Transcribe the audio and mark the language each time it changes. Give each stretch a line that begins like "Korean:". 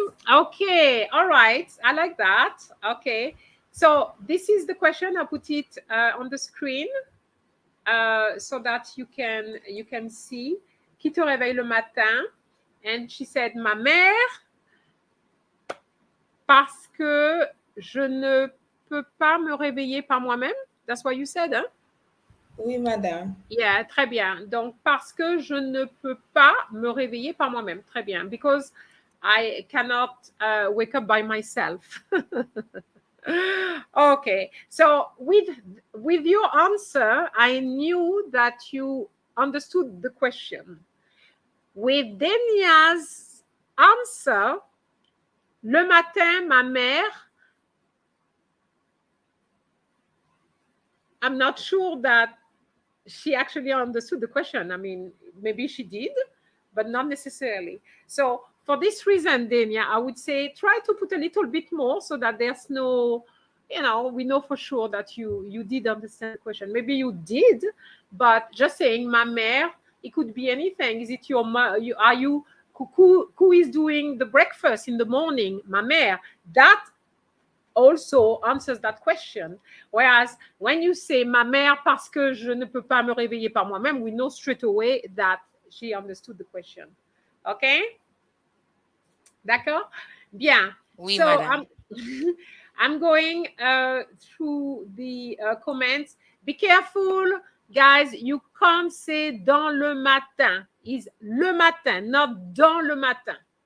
English: Okay, all right, I like that. Okay, so this is the question. I put it on the screen so that you can see.
French: Qui te réveille le matin?
English: And she said,
French: ma mère, parce que je ne peux pas me réveiller par moi-même.
English: That's what you said, hein?
French: Oui, madame. Yeah, très bien. Donc, parce que je ne peux pas me réveiller par moi-même. Très bien.
English: Because I cannot wake up by myself. Okay. So, with your answer, I knew that you understood the question. With Denia's answer,
French: le matin, ma mère,
English: I'm not sure that she actually understood the question. I mean, maybe she did, but not necessarily. So for this reason, Denia, I would say try to put a little bit more so that there's no, we know for sure that you did understand the question. Maybe you did, but just saying
French: ma mère,
English: it could be anything. Is it your are you who is doing the breakfast in the morning?
French: Ma mère.
English: That also answers that question. Whereas when you say
French: ma mère parce que je ne peux pas me réveiller par moi-même,
English: we know straight away that she understood the question.
French: Okay? D'accord? Bien. Oui,
English: so
French: madame.
English: I'm going through the comments. Be careful, guys. You can't say
French: dans le matin. It's le matin, not dans le matin.